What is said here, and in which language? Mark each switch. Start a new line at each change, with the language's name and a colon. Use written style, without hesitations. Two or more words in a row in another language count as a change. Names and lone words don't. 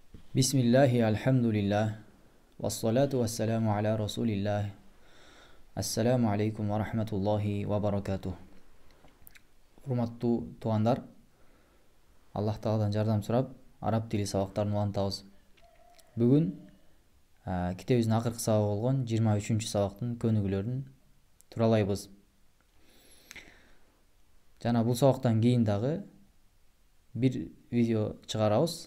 Arabic: بسم الله، الحمد لله، والصلاة والسلام على رسول الله. السلام عليكم ورحمة الله وبركاته.
Kyrgyz: Урматтуу туугандар, Аллах Тааладан жардам сурап, араб тили сабактарын улантабыз. Бүгүн китебибиздин акыркы сабагы болгон 23 сабактын көнүгүүлөрүн туралайбыз. Жана бул сабактан кийин дагы бир видео чыгарабыз.